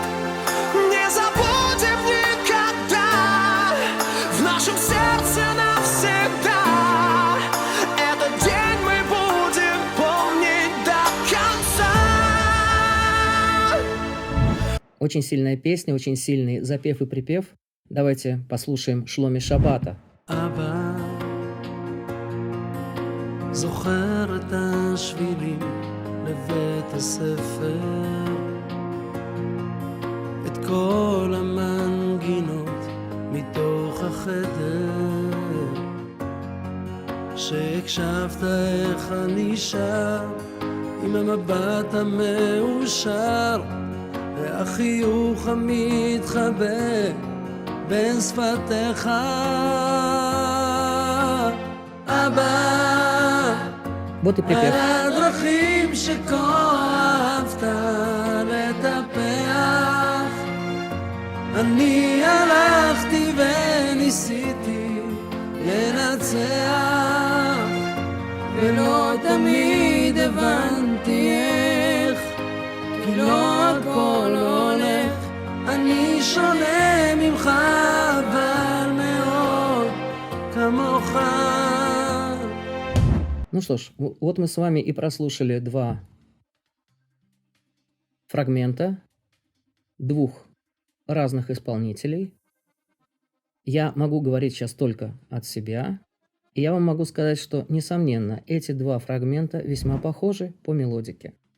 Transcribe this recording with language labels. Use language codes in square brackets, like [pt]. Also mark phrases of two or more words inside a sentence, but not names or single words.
[ru] Не забудем никогда, в нашем сердце навсегда. Этот день мы будем помнить до конца. Очень сильная песня, очень сильный запев и припев. Давайте послушаем Шломи Шабата. [he] אבא, זוכר את השבילים לבית הספר, את כל המנגינות מתוך החדר, שהקשבת איך אני שר עם המבט המאושר והחיוך המתחבא בין שפתיך. אבא, [ru] Вот и [he] על [ru] припев. [he] הדרכים שכה אהבת לטפח, אני הלכתי וניסיתי לנצח, ולא תמיד הבנתי איך, כי לא הכל הולך, אני שונה ממך, אבל מאוד כמוך. [ru] Ну что ж, вот мы с вами и прослушали два фрагмента двух разных исполнителей. Я могу говорить сейчас только от себя, и я вам могу сказать, что, несомненно, эти два фрагмента весьма похожи по мелодике.